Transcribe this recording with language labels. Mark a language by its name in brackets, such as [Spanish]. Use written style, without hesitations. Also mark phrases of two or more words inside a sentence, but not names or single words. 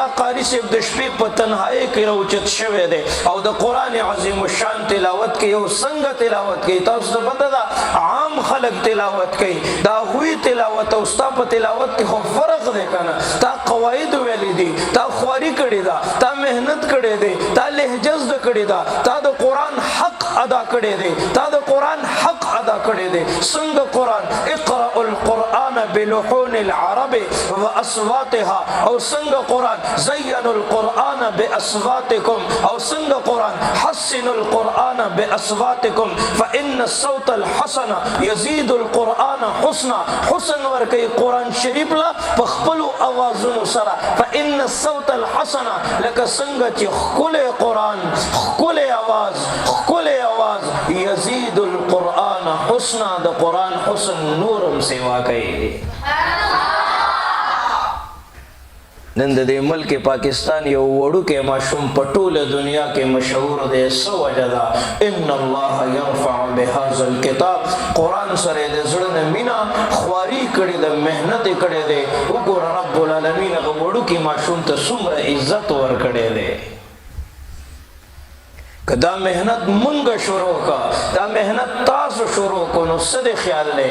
[Pashto] قاری صاحب د شپې په تنهایی کې راوچت شوی دی او د قرآن عظیم الشان تلاوت کوي او څنګه تلاوت کوي تاسو ته پته ده عام خلک تلاوت کوي دا هوی تلاوت او ستا په تلاوت کې خو فرق دی کنه تا قواعد ویلي دي تا خواري کړې ده تا مهنت کړې ده تا لهجه زده کړې ده تا د قرآن حق ادا کړی دی، تا د قرآن حق ادا کړی دی. څنګه قرآن [Arabic] اقرأ القرآن بلحون العرب واصواتها، [Pashto] او څنګه قرآن [Arabic] زینوا القرآن باصواتکم، [Pashto] او څنګه قرآن [Arabic] حسنوا القرآن باصواتکم فإن الصوت الحسن يزيد القرآن حسنا. [Pashto] حسن ورکی قرآن شریف لا په خپلو اوازونو سره. [Arabic] فإن الصوت الحسن [Pashto] لکه څنګه چې ښکلی قرآن، ښکلی اواز، ښکلی اواز [Arabic] یزید القرآن حسنا، [Pashto] د قرآن حسن نورم سیوا کوي. نن د دې ملک پاکستان یو وړوکی ماشوم په ټوله دنیا کې مشهور دی. څه وجه ده؟ [Arabic] ان الله يرفع بهذا الكتاب، [Pashto] قرآن سره د زړه نه مینه خواري کړې ده، محنت یې کړی دی. وګوره رب العالمین هغه وړوکي ماشوم ته څومره عزت ورکړی دی. که دا محنت مونږ شروع کا، دا محنت تاسو شروع کو، نو څه دی خیال دی؟